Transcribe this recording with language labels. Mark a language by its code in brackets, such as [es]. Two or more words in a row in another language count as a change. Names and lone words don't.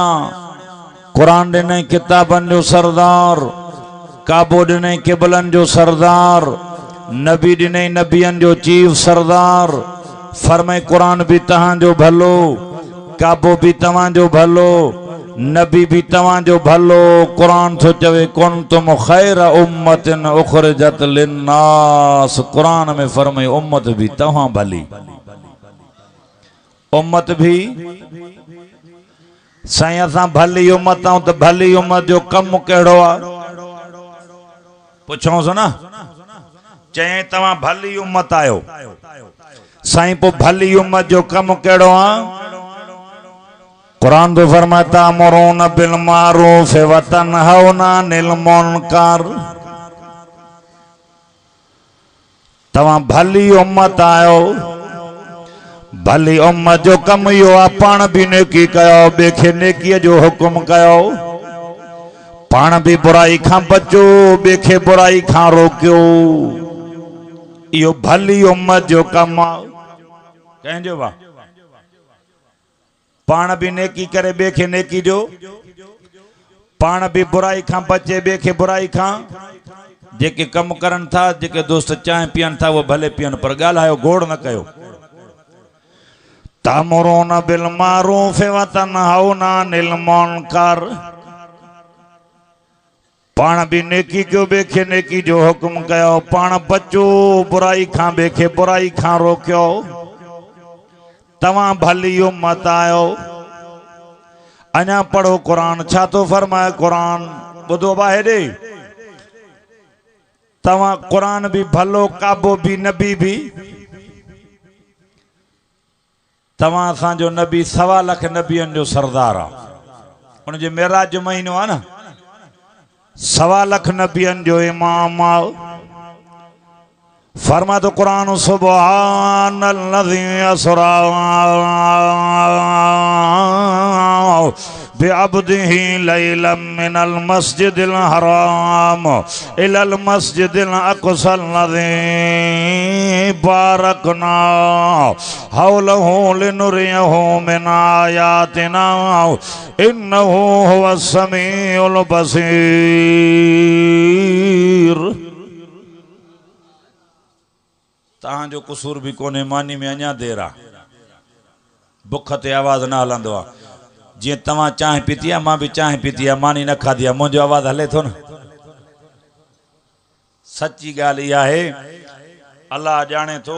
[sd] कुरान ॾिनई किताबनि जो सरदार, काबो ॾिनई क़िबलनि जो सरदार, नबी ॾिनई नबियनि जो चीफ सरदार। फरमाए कुरान भी तव्हांजो भलो, काबो भी तव्हांजो भलो, नबी भी तव्हांजो भलो। कुरान थो चवे [ar] كنتم خير أمة أخرجت للناس. [sd] कुरान में फरमाए उम्मत भी तव्हां भली, उम्मत भी। साईं असां भली उम्मत आहियूं त भली उम्मत जो कमु कहिड़ो आहे? पुछोसि न। चई तव्हां भली उम्मत आहियो, साईं पोइ भली उम्मत जो कमु कहिड़ो आहे? [ur] قرآن تو فرماتا [ar] مرون بالمعروف وتنهون عن المنكر. [sd] तव्हां भली उम्मत आहियो, भली उम्मत जो कमु इहो आहे पाण बि नेकी कयो, ॿिए खे नेकीअ जो हुकुम कयो, पाण भी बुराई खां बचो, ॿिए खे बुराई खां रोकियो। इहो भली उम्मत जो कमु आहे। कंहिंजो बा पाण भी नेकी करे, ॿिए खे नेकी जो, पाण भी बुराई खां बचे, ॿिए खे बुराई खां। जेके कमु करनि था, जेके दोस्त चांहि पीअनि था उहो भले पीअनि, पर ॻाल्हायो गोड़ न कयो। [ar] تأمرون بالمعروف وتنهون عن المنكر. [sd] पाण भी नेकी कयो, ॿिए खे नेकी जो हुकुम कयो, पाण बचो बुराई खां, ॿिए खे बुराई खां रोकियो। तव्हां भली उम्मत आहियो। अञा पढ़ो कुरान छा थो फरमाए। कुरान ॿुधो बा हेॾे, तव्हां कुरान भी भलो, काबो भी, नबी भी। तव्हां असांजो नबी 1.25 लख नबियनि जो सरदार आहे। उनजे मेराज जो महीनो आहे न, 1.25 लख नबियनि जो इमाम आहे। [ur] فرما تو قرآن [ar] سبحان الذي أسرى بعبده ليلا من المسجد الحرام إلى المسجد الأقصى الذي باركنا حوله لنريه من آياتنا إنه هو السميع البصير. [sd] तव्हांजो कसूर भी कोन्हे, मानी में अञा देर आहे। बुख ते आवाज़ न हलंदो आहे। जीअं तव्हां चांहि पीती आहे, मां भी चांहि पीती आहे, मानी न खाधी आहे, मुंहिंजो आवाज़ हले थो न। सची ॻाल्हि इहा आहे, अल्लाह ॼाणे थो।